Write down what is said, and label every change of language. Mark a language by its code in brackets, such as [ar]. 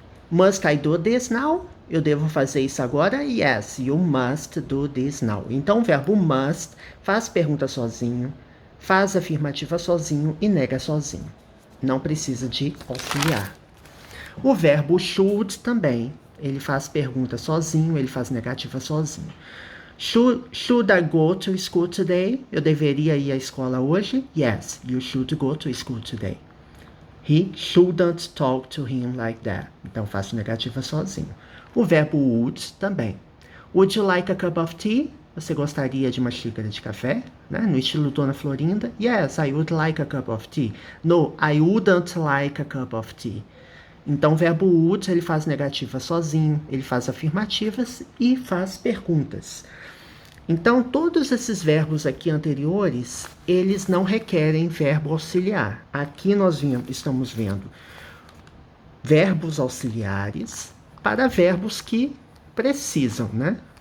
[en] Must I do this now? [pt] Eu devo fazer isso agora? [en] Yes, you must do this now. [pt] Então, o verbo must faz pergunta sozinho, faz afirmativa sozinho e nega sozinho. Não precisa de auxiliar. O verbo should também. Ele faz pergunta sozinho, ele faz negativa sozinho. [en] Should I go to school today? [pt] Eu deveria ir à escola hoje? [en] Yes, you should go to school today. He shouldn't talk to him like that. [pt] Então, faço negativa sozinho. O verbo would também. [en] Would you like a cup of tea? [pt] Você gostaria de uma xícara de café? Né? No estilo Dona Florinda. [en] Yes, I would like a cup of tea. No, I wouldn't like a cup of tea. [pt] Então, o verbo would, ele faz negativa sozinho, ele faz afirmativas e faz perguntas. Então, todos esses verbos aqui anteriores, eles não requerem verbo auxiliar. Aqui nós estamos vendo verbos auxiliares para verbos que precisam, né?